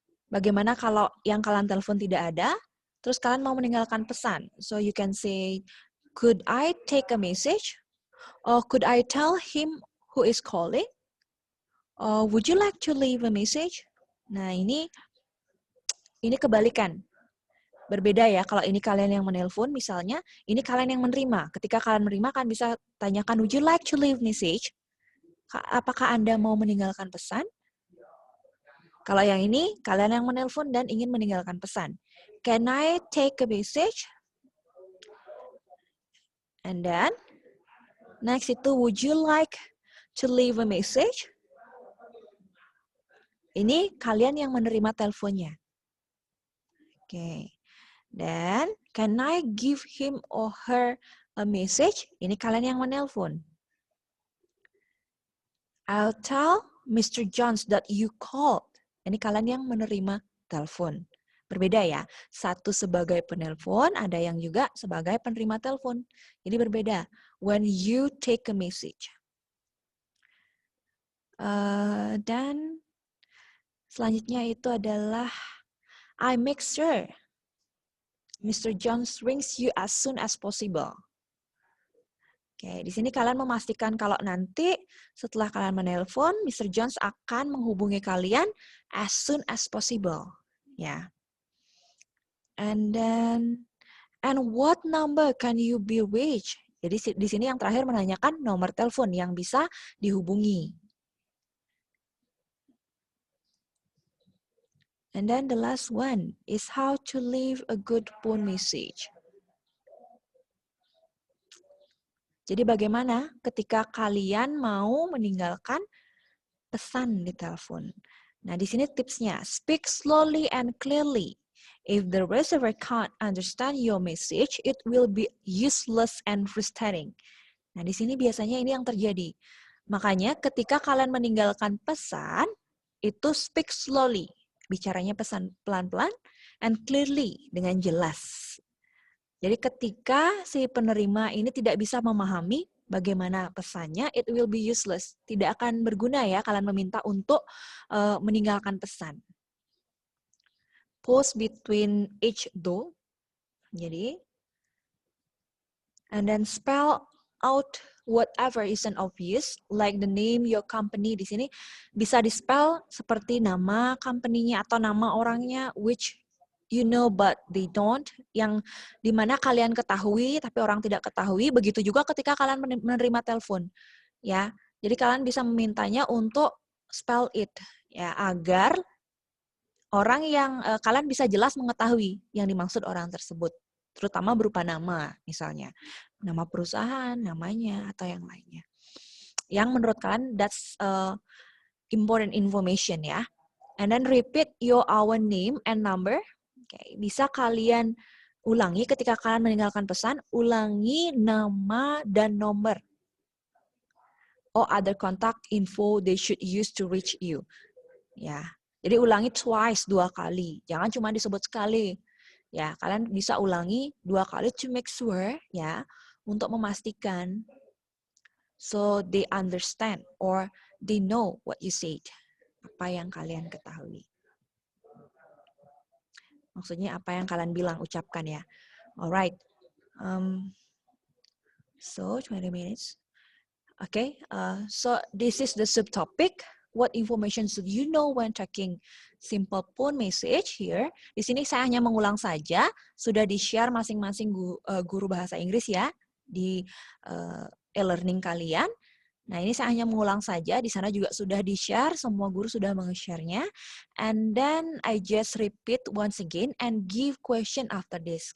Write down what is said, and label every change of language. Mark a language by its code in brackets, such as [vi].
[id] Bagaimana kalau yang kalian telepon tidak ada, terus kalian mau meninggalkan pesan? [en] So you can say, could I take a message? Or could I tell him who is calling? Or would you like to leave a message? [id] Nah, ini kebalikan. Berbeda ya, kalau ini kalian yang menelpon misalnya, ini kalian yang menerima. Ketika kalian menerima, kalian bisa tanyakan, [en] would you like to leave message? [id] Apakah Anda mau meninggalkan pesan? Kalau yang ini, kalian yang menelpon dan ingin meninggalkan pesan. [en] Can I take a message? And then, next itu, would you like to leave a message? [id] Ini kalian yang menerima teleponnya. Oke. [en] Dan, can I give him or her a message? [id] Ini kalian yang menelpon. [en] I'll tell Mr. Jones that you called. [id] Ini kalian yang menerima telepon. Berbeda ya. Satu sebagai penelpon, ada yang juga sebagai penerima telepon. Jadi berbeda. [en] When you take a message. [id] Dan selanjutnya itu adalah [en] I make sure Mr. Jones rings you as soon as possible. [id] Oke, di sini kalian memastikan kalau nanti setelah kalian menelpon, Mr. Jones akan menghubungi kalian [en] as soon as possible. [id] Ya. [en] And then, and what number can you be reached? [id] Jadi di sini yang terakhir menanyakan nomor telepon yang bisa dihubungi. [en] And then the last one is how to leave a good phone message. [id] Jadi bagaimana ketika kalian mau meninggalkan pesan di telepon? Nah, di sini tipsnya, [en] speak slowly and clearly. If the receiver can't understand your message, it will be useless and frustrating. [id] Nah, di sini biasanya ini yang terjadi. Makanya ketika kalian meninggalkan pesan, itu [en] speak slowly. [id] Bicaranya pesan pelan-pelan [en] and clearly, [id] dengan jelas. Jadi ketika si penerima ini tidak bisa memahami bagaimana pesannya, [en] it will be useless. [id] Tidak akan berguna ya kalian meminta untuk meninggalkan pesan. Pause between each though. Jadi, and then spell out whatever isn't obvious, like the name your company. Di sini bisa di-spell seperti nama company-nya atau nama orangnya, [en] which you know but they don't, [id] yang dimana kalian ketahui tapi orang tidak ketahui. Begitu juga ketika kalian menerima telepon, ya. Jadi kalian bisa memintanya untuk [en] spell it, [id] ya, agar orang yang kalian bisa jelas mengetahui yang dimaksud orang tersebut, terutama berupa nama, misalnya nama perusahaan, namanya atau yang lainnya. Yang menurut kalian [en] that's important information [id] ya. [en] And then repeat our name and number. Okay. [id] Bisa kalian ulangi ketika kalian meninggalkan pesan, ulangi nama dan nomor. [en] Or other contact info they should use to reach you. [id] Ya, jadi ulangi twice, 2 kali. Jangan cuma disebut sekali. Ya, kalian bisa ulangi 2 kali [en] to make sure [id] ya, untuk memastikan [en] so they understand or they know what you said. [id] Apa yang kalian ketahui. Maksudnya apa yang kalian bilang, ucapkan ya. Alright. [en] So 20 minutes. Okay. So this is the subtopic. What information should you know when checking simple phone message here? [id] Di sini saya hanya mengulang saja. Sudah di-share masing-masing guru bahasa Inggris ya di e-learning kalian. Nah, ini saya hanya mengulang saja. Di sana juga sudah di-share, semua guru sudah meng-share-nya. [en] And then I just repeat once again and give question after this.